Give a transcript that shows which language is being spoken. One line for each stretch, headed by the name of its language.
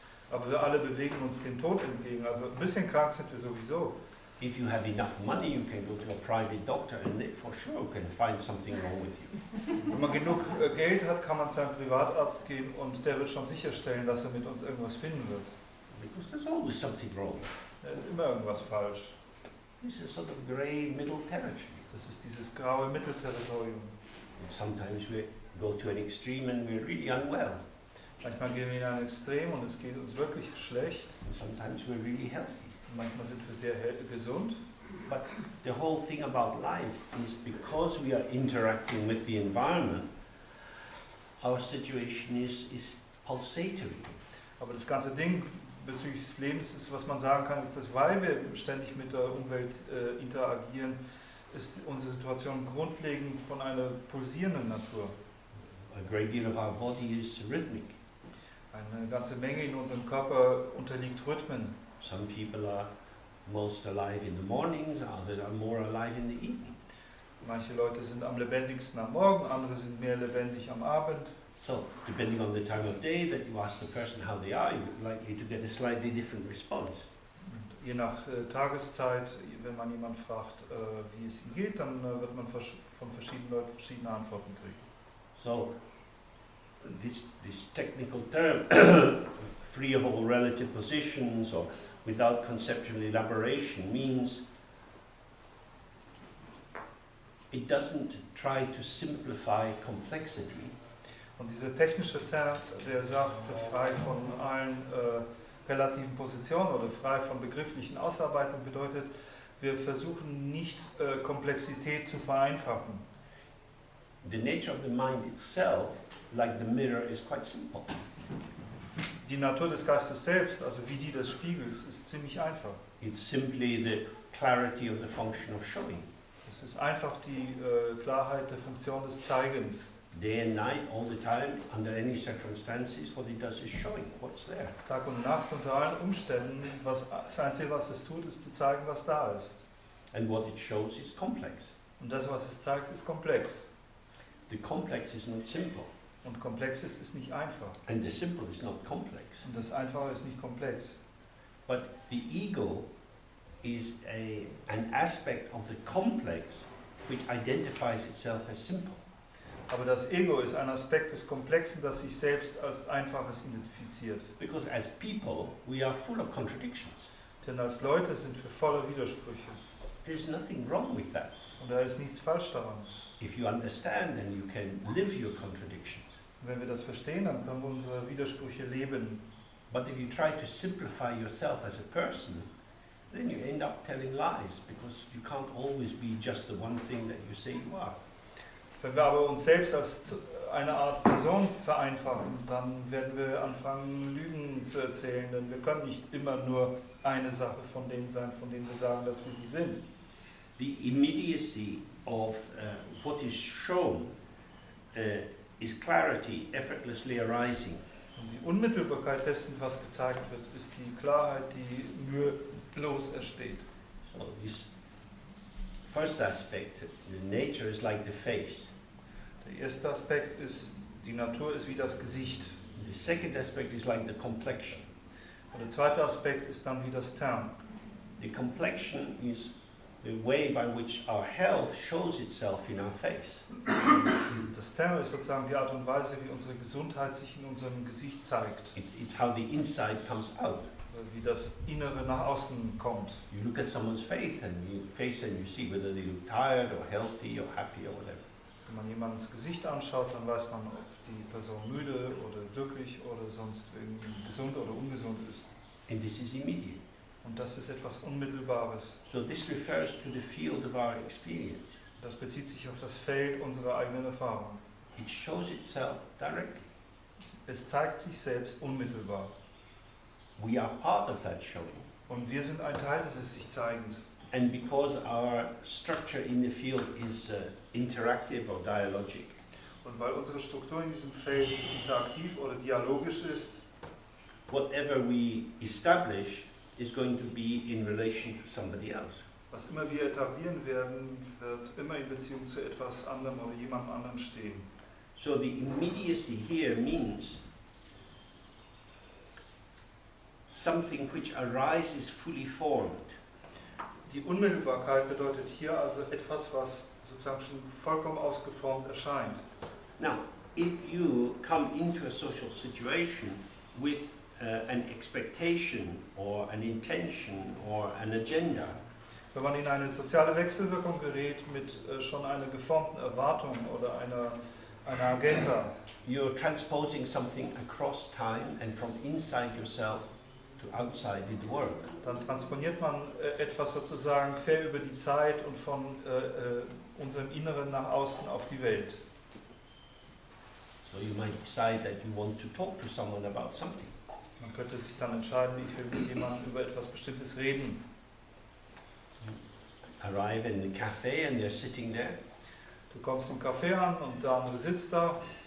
German: Aber wir alle bewegen uns dem Tod entgegen, also ein bisschen krank sind wir sowieso.
English: If you have enough money, you can go to a private doctor and they for sure can find something wrong with you.
German: Wenn man genug Geld hat, kann man zu einem Privatarzt gehen und der wird schon sicherstellen, dass er mit uns irgendwas finden wird.
English: Because there's always something wrong.
German: Da ist immer irgendwas falsch.
English: This is sort of grey middle territory.
German: Das ist dieses graue Mittelterritorium.
English: And sometimes we go to an extreme and we're really unwell.
German: Manchmal gehen wir in ein Extrem und es geht uns wirklich schlecht.
English: And sometimes we're really healthy.
German: Manchmal sind wir sehr gesund.
English: But the whole thing about life is because we are interacting with the environment, our situation is pulsatory.
German: Aber das ganze Ding bezüglich des Lebens ist, was man sagen kann, ist, dass weil wir ständig mit der Umwelt interagieren, ist unsere Situation grundlegend von einer pulsierenden Natur.
English: A great deal of our body is rhythmic.
German: Eine ganze Menge in unserem Körper unterliegt Rhythmen.
English: Some people are most alive in the mornings, others are more alive in the evening.
German: Manche Leute sind am lebendigsten am Morgen, andere sind mehr lebendig am Abend.
English: So, depending on the time of day that you ask the person how they are, you're likely to get a slightly different response.
German: Und je nach Tageszeit, wenn man jemanden fragt, wie es ihm geht, dann wird man von verschiedenen Leuten verschiedene Antworten kriegen.
English: So, this technical term, free of all relative positions or without conceptual elaboration, means it doesn't try to simplify complexity.
German: Und dieser technische Term, der sagt, frei von allen relativen Positionen oder frei von begrifflichen Ausarbeitungen, bedeutet, wir versuchen nicht Komplexität zu vereinfachen.
English: The nature of the mind itself, like the mirror, is quite simple.
German: Die Natur des Geistes selbst, also wie die des Spiegels, ist ziemlich einfach.
English: It's simply the clarity of the function of showing.
German: Das ist einfach die Klarheit der Funktion des Zeigens.
English: Day and night, all the time, under any circumstances, what it does is showing what's there.
German: Tag und Nacht unter allen Umständen, das Einzige, was es tut, ist zu zeigen, was da ist.
English: And what it shows is complex.
German: Und das, was es zeigt, ist komplex.
English: The complex is not simple.
German: Und Komplexes ist nicht einfach.
English: And the simple is not complex.
German: Und das Einfache ist nicht komplex.
English: But the ego is an aspect of the complex which identifies itself as simple.
German: Aber das Ego ist ein Aspekt des Komplexen, das sich selbst als Einfaches identifiziert.
English: Because as people, we are full of contradictions.
German: Denn als Leute sind wir voller Widersprüche.
English: There's nothing wrong with that.
German: Und da ist nichts falsch daran.
English: If you understand, then you can live your contradictions.
German: Und wenn wir das verstehen, dann können wir unsere Widersprüche leben.
English: But if you try to simplify yourself as a person, then you end up telling lies, because you can't always be just the one thing that you say you are.
German: Wenn wir aber uns selbst als eine Art Person vereinfachen, dann werden wir anfangen, Lügen zu erzählen, denn wir können nicht immer nur eine Sache von denen sein, von denen wir sagen, dass wir sie sind.
English: The immediacy of what is shown is clarity effortlessly arising.
German: Und die Unmittelbarkeit dessen, was gezeigt wird, ist die Klarheit, die mühelos entsteht.
English: So this first aspect, the nature is like the face.
German: Der erste Aspekt ist, die Natur ist wie das Gesicht.
English: The second aspect is like the complexion.
German: Und der zweite Aspekt ist dann wie das Term.
English: The complexion is the way by which our health shows itself in our face.
German: Das Term ist sozusagen die Art und Weise, wie unsere Gesundheit sich in unserem Gesicht zeigt.
English: It's how the inside comes out.
German: Wie das Innere nach außen kommt.
English: You look at someone's face and you see whether they look tired or healthy or happy or whatever.
German: Wenn man jemandens Gesicht anschaut, dann weiß man, ob die Person müde oder glücklich oder sonst irgendwie gesund oder ungesund ist.
English: And this is immediate.
German: Und das ist etwas Unmittelbares.
English: So this refers to the field of our experience.
German: Das bezieht sich auf das Feld unserer eigenen Erfahrung.
English: It shows itself directly.
German: Es zeigt sich selbst unmittelbar.
English: We are part of that showing.
German: Und wir sind ein Teil dieses Sich-Zeigens.
English: And because our structure in the field is interactive or dialogic,
German: Und weil unsere Struktur in diesem Feld interaktiv oder dialogisch ist,
English: whatever we establish is going to be in relation to somebody else.
German: was immer wir etablieren werden, wird immer in Beziehung zu etwas anderem oder jemand anderem stehen.
English: So the immediacy here means something which arises fully formed.
German: Die Unmittelbarkeit bedeutet hier also etwas, was sozusagen schon vollkommen ausgeformt erscheint.
English: Now, if you come into a social situation with an expectation or an intention or an agenda,
German: Wenn man in eine soziale Wechselwirkung gerät mit schon einer geformten Erwartung oder einer Agenda,
English: you're transposing something across time and from inside yourself to outside in the world.
German: dann transponiert man etwas sozusagen quer über die Zeit und von unserem Inneren nach außen auf die Welt.
English: So you might decide that you want to talk to someone about something.
German: Man könnte sich dann entscheiden, ich will mit jemandem über etwas Bestimmtes reden.
English: Arrive in the cafe and they're sitting there.
German: Du kommst im Café an und der andere sitzt da.